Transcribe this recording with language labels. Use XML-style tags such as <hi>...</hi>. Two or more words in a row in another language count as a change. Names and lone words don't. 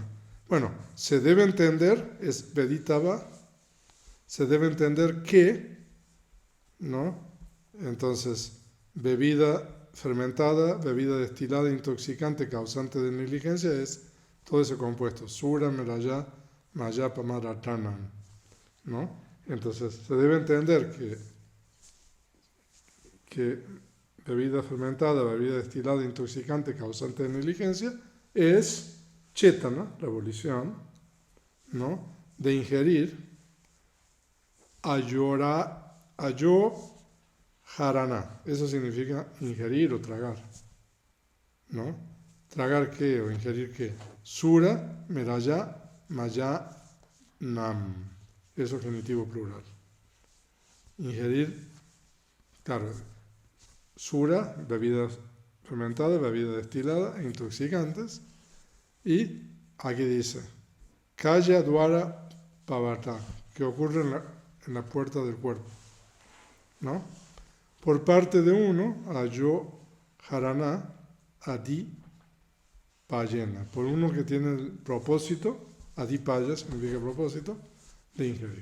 <es>Bueno, se debe entender, es veditava, se debe entender que, ¿no? Entonces, bebida fermentada, bebida destilada, intoxicante, causante de negligencia, es todo ese compuesto,</es> <pi>sura, meraya, mayapa, maratanan,</pi> <es>¿no? Entonces, se debe entender que bebida fermentada, bebida destilada, intoxicante, causante de negligencia, es chetana, la abolición, ¿no? De ingerir</es> <pi>ayo harana.</pi> <es>Eso significa ingerir o tragar, ¿no? ¿Tragar qué o ingerir qué?</es> <pi>Sura, meraya, maya, nam.</pi> <es>Eso es genitivo plural. Ingerir, claro, sura, bebidas fermentadas, bebidas destiladas, intoxicantes. Y aquí dice,</es> <pi>kaya dwara pavata,</pi> <es>que ocurre en la puerta del cuerpo, ¿no? Por parte de uno,</es> <pi>ayo harana, adi payena,</pi> <es>por uno que tiene el propósito,</es> <pi>adi paya</pi> <es>significa propósito, de ingerir.</es>